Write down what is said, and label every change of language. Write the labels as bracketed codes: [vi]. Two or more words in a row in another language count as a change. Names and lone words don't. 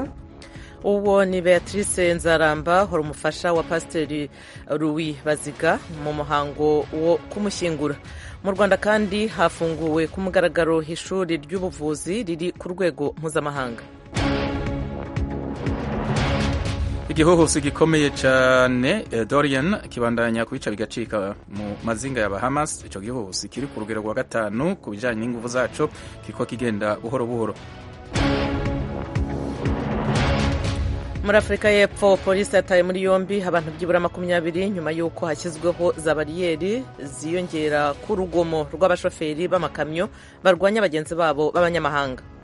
[rw] Uwo ni Beatrice Nzaramba, hora umufasha wa Pasiteri Louis Baziga mu muhango wo kumushyingura. Mu Rwanda kandi hafunguwe ku mugaragaro ishuri ry'ubuvuzi riri ku rwego mpuzamahanga. [rn] Igihuhusi gikomeye cyane Dorian kibandanya kubica bigacika mu mazinga ya Bahamas. Ico gihuhusi kiri ku rugero rwa gatanu ku bijanye n'inguvu zaco, kiko kigenda buhoro buhoro. [rw] Muri Afrika y'Epfo, polisi yataye muri yombi abantu byibura 20 nyuma y'uko hashyizweho za bariyeri ziyongera ku rugomo rw'abashoferi b'amakamyo barwanya bagenzi babo b'abanyamahanga.